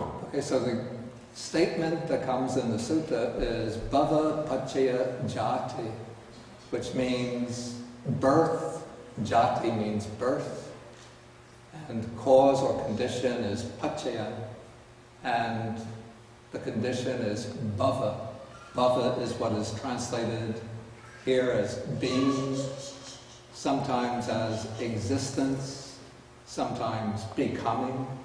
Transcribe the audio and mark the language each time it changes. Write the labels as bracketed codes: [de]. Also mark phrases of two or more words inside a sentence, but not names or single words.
[en] Okay, so the statement that comes in the sutta is [pi] bhava paccaya jati, [en] which means birth. Jati means birth, and cause or condition is paccaya, and the condition is bhava. Bhava is what is translated here as being, sometimes as existence, sometimes becoming.